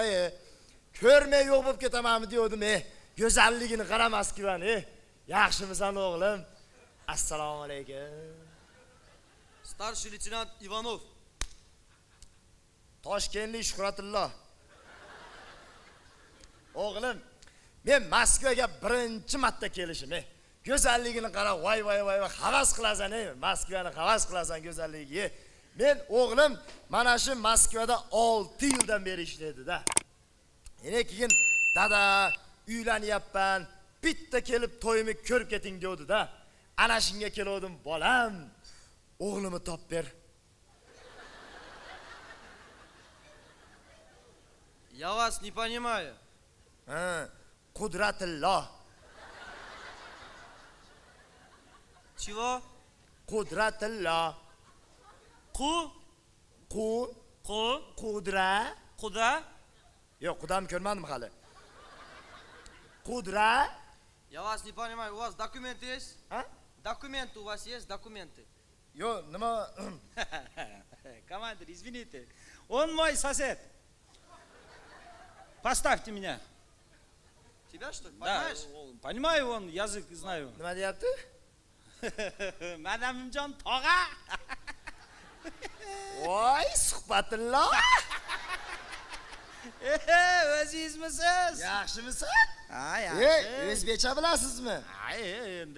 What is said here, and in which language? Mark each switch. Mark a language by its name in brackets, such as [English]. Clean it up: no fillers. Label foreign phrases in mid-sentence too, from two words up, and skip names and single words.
[Uzbek] Ko'rmay yo'q bo'lib ketamanmi dedim. Go'zalligini qaramas-kivan. Yaxshimisan o'g'lim? Assalomu alaykum. [Russian] Старший лейтенант Иванов. [Uzbek] Toshkentlik Shuhratullo. O'g'lim, men Moskvaga birinchi marta kelishim. Go'zalligini qara, voy, havas qilasan, Moskvani havas qilasan go'zalligiga. Men o'g'lim mana shu Moskvada 6 yildan beri ishlaydi-da. Keyin dada uylanyapman, bitta kelib to'yimni ko'rib keting dedi-da. Ana shunga keldim, bolam. O'g'limni top ber. [Russian] Я вас не понимаю. Qudratulloh. Чего? Qudratulloh. Qudra. Куда? [Uzbek] Yo'q, qudam ko'rmadim hali. Qudra. [Russian] Я вас не понимаю. У вас документы есть? Документы у вас есть? Документы? [Uzbek] Yo'q, nima? [Russian] Командир, извините. Он мой сосед. Поставьте меня. Тебя что ли? Да, Понимаешь? понимаю, он язык знаю. [Uzbek] Nima deyapti? Madamimjon tog'a. voy suhbatilla. O'zingizmisiz? Yaxshimisan? Ha, Ey, yaxshi. o'zbekcha bilasizmi? Ha, endi.